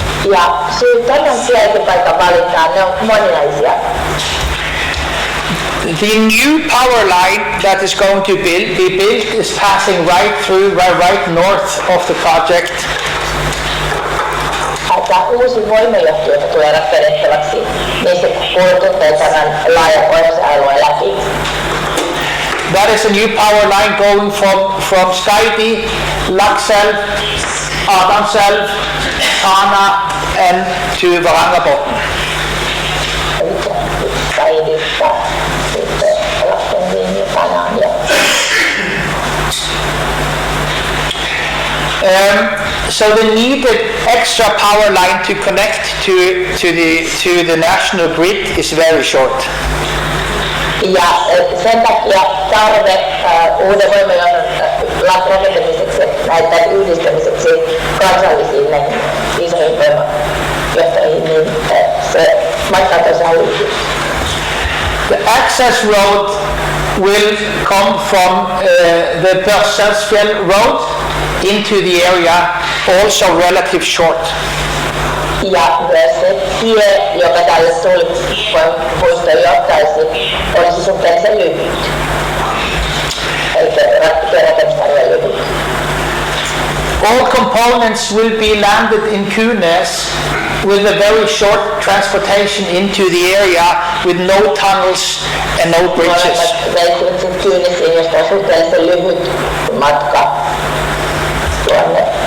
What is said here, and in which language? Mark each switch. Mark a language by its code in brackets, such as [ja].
[fi] Ja syy tämän sijaintipaikan valintaan, ne on moninaisia. [en] The new power line that is going to be built is passing right north of the project. [fi] Tämä uusi voimajohto, joka tulee rakennettavaksi, niin se kulkee tämän laajan pohjois-alueen läpi. [en] That is a new power line going from Skaidi, Laxell, Adamselv, Tana and to Varangerbotn. So the needed extra power line to connect to the national grid is very short. [fi] Ja sen takia tarve uuden voimajohdon rakentamiseksi, näiden yhdistämiseksi kansallisiin isoihin voimajohtoihin, niin se matka on tosiaan lyhyt. [en] The access road will come from the Börsalsfjell road into the area, also relatively short. [fi] Ja myös se tie, joka tälle tuulipuistoon johtaisi, olisi suhteellisen lyhyt. Eli rakennustarve lyhyt. [en] All components will be landed in Kunes with a very short transportation into the area with no tunnels and no bridges. [fi] Veisivät sitten Kynesiin, josta on suhteellisen lyhyt matka tuonne.